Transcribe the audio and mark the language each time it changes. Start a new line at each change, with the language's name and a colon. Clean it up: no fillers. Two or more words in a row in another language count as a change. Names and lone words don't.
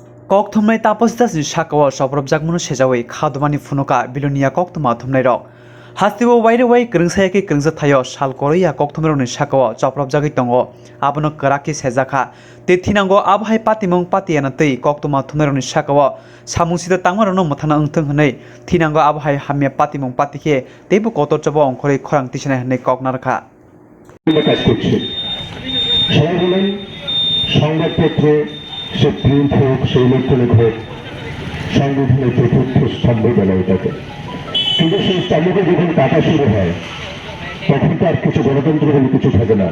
Kok Borok: kok thumnai tapos das ni shakawa sobrop jakmunu sejawai khadmani funuka bilonia kok tuma thumnai rok hastibo waire wai krungsaya ke krungsa thayo sal koroya kok thumrok ni shakawa sobrop jagai tongo abono karaki sejaka te thinango abhai patimong patiana tei kok tuma thumnai ni shakawa samusida tangmarono muthana ungthung hnei thinango abhai hamya patimong patike teibo kotor chabo ongkhorei khorang tisana hnei kok narkha
Bangla: কাজ করছে সবাই বলেন সংবাদপত্র সে প্রিন্ট হোক সে ইলেকট্রনিক হোক সংবিধানের চতুর্থ স্তম্ভ বলা এটাকে কিন্তু সেই স্তম্ভকে যখন কাটা শুরু হয় তখন তো আর কিছু গণতন্ত্র বলে কিছু থাকে না।